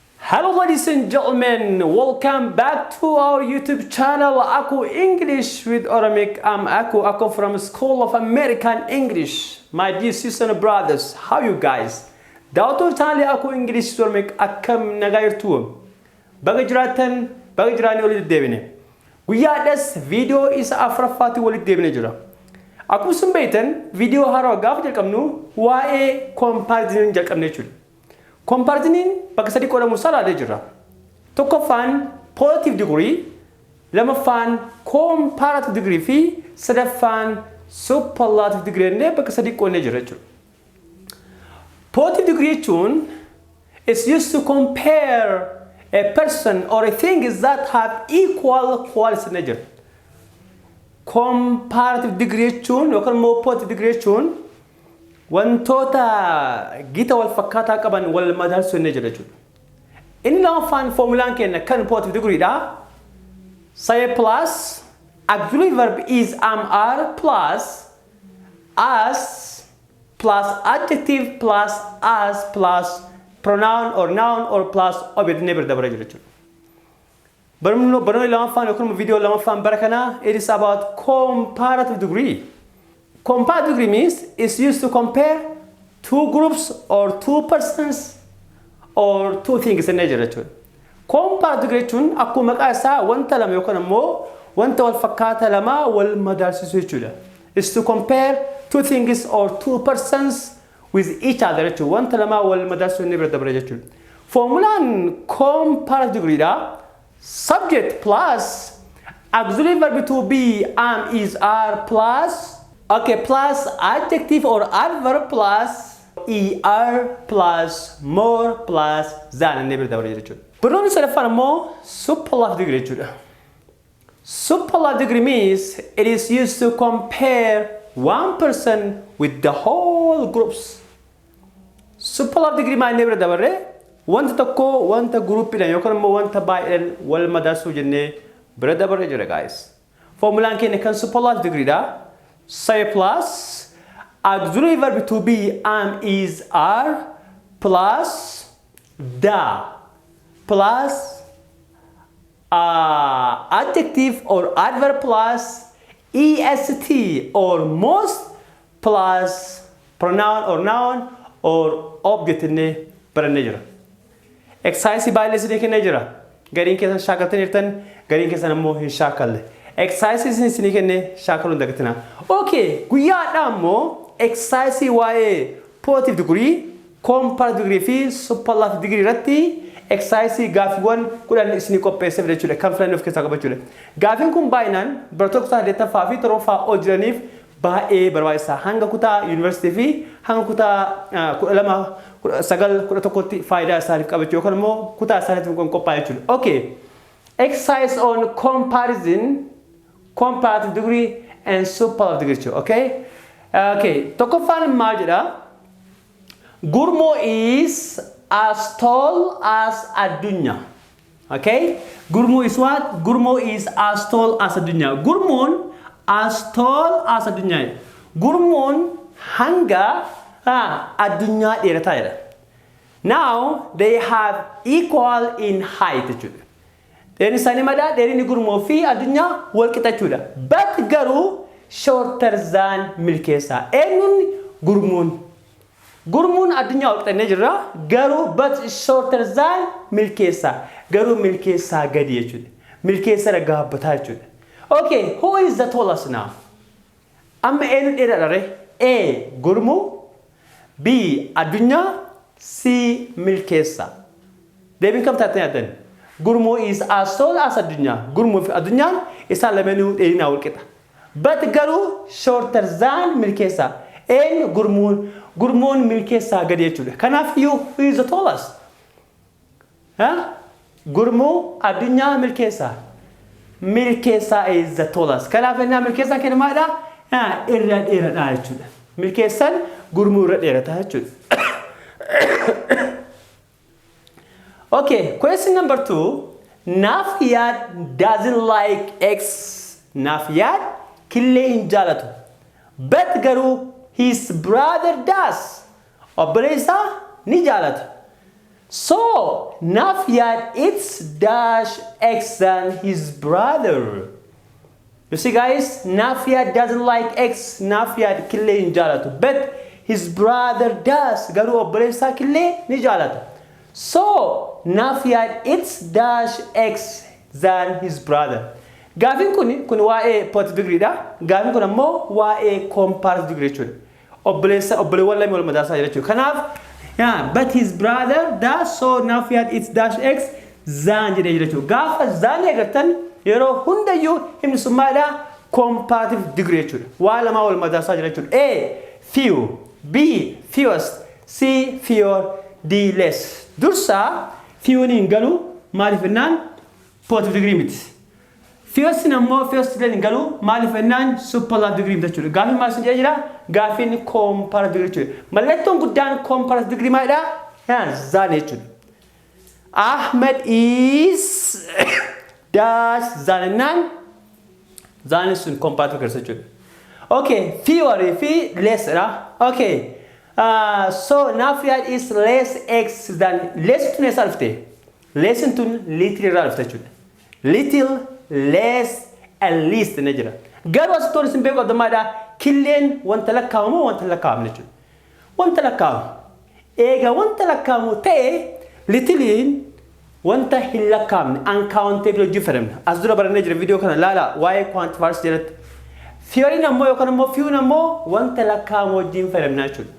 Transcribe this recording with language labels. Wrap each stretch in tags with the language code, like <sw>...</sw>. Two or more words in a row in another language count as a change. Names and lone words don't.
<en>Hello ladies and gentlemen, welcome back to our YouTube channel Aku English with Oromic. I'm Aku from School of American English. My dear sisters and brothers, how you guys?</en> <om>Daawwattoota channel Aku English with Oromic akkam nagaa jirtu? Baga jiraanii walitti deebine. Guyyaadhas video isa afuraffaatti walitti deebine jira. Akkuma isin beektan video haaraa gaafa jalqabnu waa'ee comparison jalqabne jechuudha. Comparison bakka sadii qodamu salaadee jira. Tokkoffaan</om> <en>positive degree,</en> <om>lamaffaan</om> <en>comparative degree</en> <om>fi sadaffaan</om> <en>superlative degree</en> <om>ne bakka sadii qodne jira jechuudha.</om> <en>Positive degree jechuun is used to compare a person or a thing that have equal qualities</en> <om>ne jira.</om> <en>Comparative degree</en> <om>jechuun yookaan immoo</om> <en>positive degree</en> <om>jechuun wantoota gita wal fakkaataa qaban wal madaalsu ne jira jechuudha. Inni lamaffaan formulaan kenna kan</om> <en>positive degree</en> <om>dha.</om> <en>Say plus auxiliary verb is are plus as plus adjective plus as plus pronoun or noun or plus object</en> <om>ne dabara jira jechuudha. Barnoonni lamaffaan yookaan video lamaffaan bara kana</om> <en>it is about comparative degree. Comparative degree means it's used to compare two groups or two persons or two things in nature. Comparative degree</en> <om>jechuun akkuma maqaa isaa wanta lama yookaan immoo wanta wal fakkaata lama wal madaalsisu jechuudha.</om> <en>Is to compare two things or two persons with each other jechuudha.</en> <om>Wanta lama wal madaalsisu ne bira dabra jechuudha. Formulaan</om> <en>comparative degree</en> <om>dha.</om> <en>Subject plus auxiliary verb to be is are plus plus adjective or adverb plus plus more plus than</en> <om>ne bira dabra jechuudha. Barnoonni sadaffaan immoo</om> <en>superlative degree</en> <om>jechuudha.</om> <en>Superlative degree means it is used to compare one person with the whole groups. Superlative degree</en> <om>maal ne bira dabarre wanta tokko wanta groupiidhaan yookaan immoo wanta baay'een wal madaalsuu jennee bira dabarre jira guys. Formulaan keenya kan</om> <en>superlative degree</en> <om>dha.</om> <en>Say plus auxiliary verb to be is are plus the plus adjective or adverb plus est or most plus pronoun or noun or object</en> <om>ne baranne jira. Exercise baay'ee isin kennee jira. Gariin keessan shaakaltanii jirtan, gariin keessan immoo hin shaakalle. Exercise isin kennee shaakaluun dagatina. Okay, guyyaadhaa immoo exercise waa'ee</om> <en>positive degree, comparative degree</en> <om>fi</om> <en>superlative degree</en> <om>irratti exercise gaafiiwwan 10 isinii qopheesseedha jechuudha. Kan filannoo of keessaa qabachuudha. Gaafiin kun baay'inaan barattoota kutaa 8ffaa fi 7ffaa ol jiraniif baay'ee barbaachisaa. Hanga kutaa university fi hanga kutaa 12 9 11tti faayidaa isaaniif qabachuu yookaan immoo kutaa isaaniif qophaa'e jechuudha.</om> <en>Okay. Exercise on comparison, comparative degree and superlative degree. Okay? Okay.</en> <om>Tokkoffaan maal jedha?</om> <en>Gurmoo is as tall as addunyaa. Okay? Gurmoo is what? Gurmoo is as tall as addunyaa.</en> <om>Gurmoon</om> <en>as tall as</en> <om>addunyaa. Gurmoon hanga addunyaa dheerataa jedha.</om> <en>Now they have equal in height.</en> <om>Dheerni isaanii madaa dheerinni gurmoo fi addunyaa wal qixa jechuudha.</om> <en>But garuu shorter than milkeessaa.</en> <om>Eenyuun gurmuun? Gurmuun addunyaa wal qixannee jirra.</om> <en>Garuu but shorter than milkeessaa.</en> <om>Garuu milkeessaa gadi jechuudha. Milkeessaa gaabbataa jechuudha.</om> <en>Okay, who is the tallest now?</en> <om>Amma eenyu dheeraadha ree? A. Gurmuu, B. Addunyaa, C. Milkeessaa. Deebiin kam taatee yaaddan?</om> <en>Gurmoo is as tall as addunyaa.</en> <om>Gurmoo fi addunyaan isaan lameenuu dheerinaa wal qixa.</om> <en>But garuu shorter than milkeessaa.</en> <om>Eenyu gurmuun? Gurmoon milkeessaa gadi jechuudha. Kanaaf iyyuu</om> <en>who is the tallest?</en> <om>Gurmoo, addunyaa, milkeessaa.</om> <en>Milkeessaa is the tallest.</en> <om>Kanaaf ennaa milkeessaa kenna maalidha? Irra dheeradhaa jechuudha. Milkeessaan gurmuu irra dheerataa jechuudha.</om> <en>Okay, question number 2. Nafiyad doesn't like X.</en> <om>Nafiyad killee hin jaalatu.</om> <en>But garuu his brother does.</en> <om>Obboleessaa ni jaalata.</om> <en>So Nafyat eats dash eggs than his brother. You see guys, Nafyat doesn't like eggs.</en> <om>Nafyat kille hin jaalatu.</om> <en>But his brother does.</en> <om>Garuu obboleessaa kille ni jaalata.</om> <en>So Nafyat eats dash eggs than his brother.</en> <om>Gaafin kun waa'ee</om> <en>positive degree</en> <om>dha. Gaafin kun ammoo waa'ee</om> <en>comparative degree</en> <om>jechuudha. Obboleewwan lama wal madaalsaa jira jechuudha.</om> <en>Kanaaf yeah, but his brother does, so Nafyat eats dash eggs than</en> <om>jedhee jira jechuudha. Gaafa than eegartan yeroo hundayyuu himni sun maalidha?</om> <en>Comparative degree</en> <om>jechuudha. Waa lama wal madaalsaa jira jechuudha.</om> <en>A. Few. B. Fewest. C. Fewer. D. Less.</en> <om>Dursa few hin galu maaliif jennaan</om> <en>positive degree</en> <om>miti. Fewest ammoo fewest hin galu maaliif jennaan</om> <en>superlative degree</en> <om>miti jechuudha. Gaafin maal sin jira? Gaafin</om> <en>comparative degree</en> <om>jechuudha. Mallattoon guddaan</om> <en>comparative degree</en> <om>maalidha? Than jechuudha.</om> <en>Ahmed is dash than</en> <om>jennaan than sun</om> <en>comparative degree</en> <om>jechuudha. Okay, fewer fi less ra. Okay.</om> <en>So Nafyat is less eggs than less</en> <om>tun eessa dhufte? Less tun little irraa dhufte jechuudha.</om> <en>Little, less, and least ne jira.</en> <om>Garuu asittoon isin beeku abdammaadha. Killeen wanta lakkaa'amu wanta lakkaa'amne jechuudha. Wanta lakkaa'amu. Eega wanta lakkaa'amu ta'e littlein wanta hin lakkaa'amne uncountable hojii fayyadamna. As dura barannee jira viidiyoo kana laala waa'ee quantifiers jalatti. Fewerin ammoo yookaan ammoo fewn ammoo wanta lakkaa'amu wajjin fayyadamna jechuudha.</om>